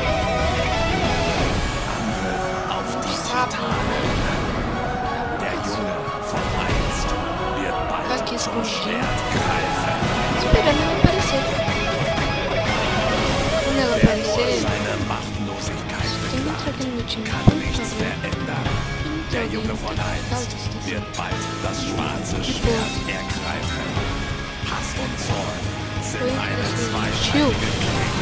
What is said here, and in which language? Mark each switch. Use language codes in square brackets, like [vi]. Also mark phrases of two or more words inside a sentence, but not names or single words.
[pt] Sabe? Ficar aqui escondidinho. Esperando ela aparecer. Quando ela aparecer... aqui no meu time, por favor. [de] Der Junge von einst wird bald das schwarze Schwert ergreifen. Hass und Zorn sind eine zweischneidige Klinge.